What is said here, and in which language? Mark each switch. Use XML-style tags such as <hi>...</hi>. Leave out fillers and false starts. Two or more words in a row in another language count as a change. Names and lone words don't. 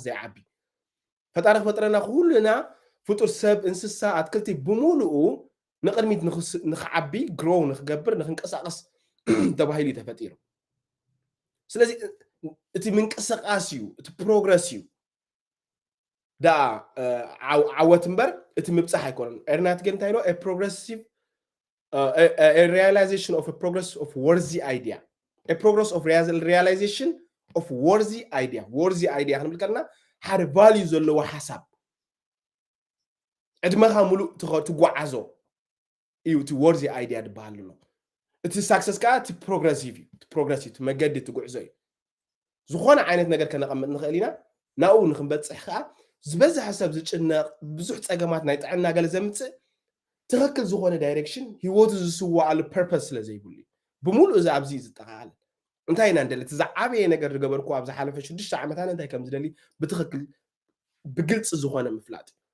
<ti>ዘይዓቢ ፈጣሪ ክፈጥረና ኩሉና ፍጡር ሰብ እንስሳ ኣትክልቲ ብምሉኡ ንቅድሚት ንክዓቢ ግሮው ንክገብር ንክንቀሳቀስ ተባሂሉ ተፈጢሩ ስለዚ እቲ ምንቅስቃስ እዩ እቲ ፕሮግረስ እዩ ዳ ዓወት እምበር እቲ ምብፃሕ ኣይኮነን ኤርናት ግን እንታይ ኢሎ ፕሮግረሲቭ</ti> <en>realization of a progress of worthy idea a progress of realization of worthy idea</en> <ti>ክንብል ከለና ሓደ ቫልዩ ዘለዎ ሓሳብ ዕድመኻ ሙሉእ ትጓዓዞ እዩ እቲ</ti> <en>worthy idea</en> <ti>ድበሃል ኣሎ እቲ ሳክሰስ ከዓ እቲ ፕሮግረሲቭ መገዲ ትጉዕዞ እዩ ዝኾነ ዓይነት ነገር ከነቐምጥ ንኽእል ኢና ናብኡ ንክንበፅሕ ከዓ ዝበዝሐ ሰብ ዝጭነቕ ብዙሕ ፀገማት ናይ ጥዕና ገለ ዘምፅእ ትኽክል ዝኾነ ዳይሬክሽን ሂወቱ ዝስዋዓሉ ፐርፐስ ስለ ዘይብሉ እዩ ብምሉእ እዚ ኣብዚ ዝጠቓዓለ እንታይ ኢና እንደሊ እቲ ዝዓበየ ነገር ዝገበርኩ ኣብ ዝሓለፈ 6 ዓመታት እንታይ ከም ዝደሊ ብትኽክል ብግልፂ ዝኾነ ምፍላጥ</ti>